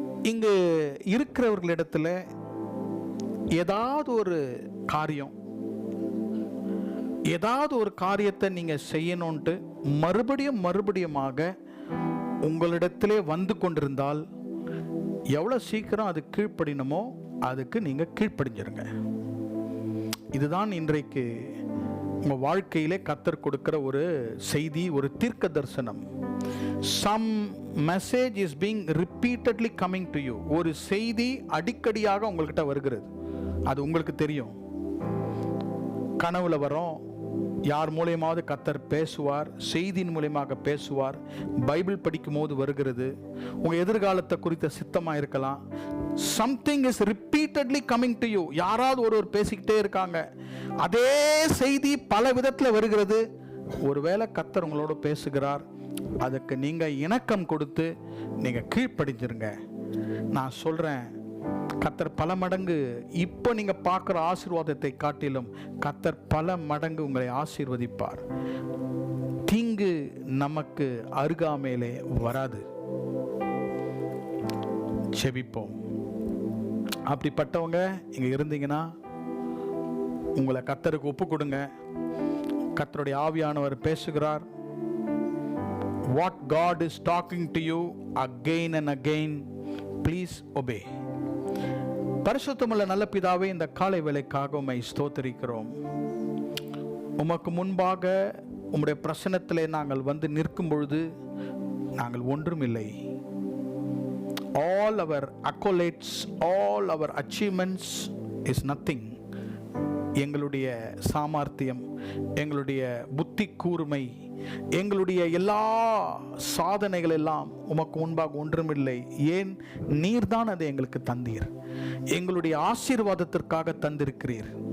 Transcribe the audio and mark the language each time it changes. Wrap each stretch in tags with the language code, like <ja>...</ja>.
<ta>இங்கு இருக்கிறவர்களிடத்துல ஏதாவது ஒரு காரியம், ஏதாவது ஒரு காரியத்தை நீங்க செய்யணும்ட்டு மறுபடியுமாக உங்களிடத்திலே வந்து கொண்டிருந்தால் எவ்வளவு சீக்கிரம் அது கீழ்ப்படினமோ அதுக்கு நீங்க கீழ்ப்படிஞ்சிருங்க. இதுதான் இன்றைக்கு உங்க வாழ்க்கையிலே கர்த்தர் கொடுக்கிற ஒரு செய்தி, ஒரு தீர்க்க தரிசனம்.</ta> <en>Some message is being repeatedly coming to you.</en> <ta>ஒரு செய்தி அடிக்கடியாக உங்கள்கிட்ட வருகிறது. அது உங்களுக்கு தெரியும். கனவுல வரும், யார் மூலியமாவது கர்த்தர் பேசுவார், செய்தியின் மூலியமாக பேசுவார், பைபிள் படிக்கும் போது வருகிறது. உங்க எதிர்காலத்தை குறித்த சித்தமா இருக்கலாம்.</ta> <en>something is repeatedly coming to you.</en> <ta>யாராவது ஒருவர் பேசிக்கிட்டே இருக்காங்க, அதே செய்தி பல விதத்துல வருகிறது. ஒருவேளை கர்த்தர் உங்களோட பேசுகிறார், அதுக்கு நீங்க இணக்கம் கொடுத்து நீங்க கீழ்ப்படிஞ்சிருங்க. நான் சொல்றேன், கர்த்தர் பல மடங்கு இப்போ நீங்க பார்க்குற ஆசீர்வாதத்தை காட்டிலும் கர்த்தர் பல மடங்கு உங்களை ஆசீர்வதிப்பார். தீங்கு நமக்கு அருகாமையிலே வராது. செபிப்போம். அப்படிப்பட்டவங்க இங்க இருந்தீங்கன்னா உங்களை கர்த்தருக்கு ஒப்பு கொடுங்க. கர்த்தருடைய ஆவியானவர் பேசுகிறார்.</ta> <en>What God is talking to you again and again, please obey.</en> <ta>பரிசுத்தமுள்ள நல்ல பிதாவே, இந்த காலை வேளைக்காக உம்மை ஸ்தோத்திரிக்கிறோம். உமக்கு முன்பாக உம்முடைய பிரசன்னத்திலே நாங்கள் வந்து நிற்கும் பொழுது நாங்கள் ஒன்றுமில்லை.</ta> <en>All our accolades, all our achievements is nothing.</en> <ta>எங்களுடைய சாமர்த்தியம், எங்களுடைய புத்தி கூர்மை, எங்களுடைய எல்லா சாதனைகள் எல்லாம் உமக்கு முன்பாக ஒன்றுமில்லை. ஏன்? நீர்தான் அதை எங்களுக்கு தந்தீர். எங்களுடைய ஆசீர்வாதத்திற்காக தந்திருக்கிறீர்.</ta>